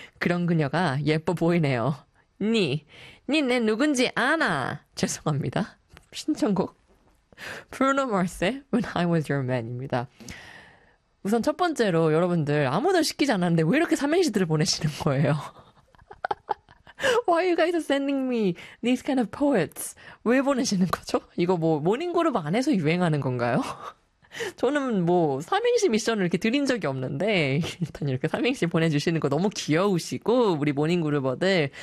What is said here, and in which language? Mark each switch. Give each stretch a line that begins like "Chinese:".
Korean: 그런 그녀가 예뻐 보이네요. 니. 니네 누군지 아나. 죄송합니다. 신청곡. Bruno Mars의 When I Was Your Man입니다. 우선 첫 번째로 여러분들 아무도 시키지 않았는데 왜 이렇게 삼행시들을 보내시는 거예요?
English: Why are you guys sending me these kind of poets?
Korean: 왜 보내시는 거죠? 이거 뭐 모닝그룹 안에서 유행하는 건가요? 저는 뭐 삼행시 미션을 이렇게 드린 적이 없는데 일단 이렇게 삼행시 보내주시는 거 너무 귀여우시고 우리 모닝그룹어들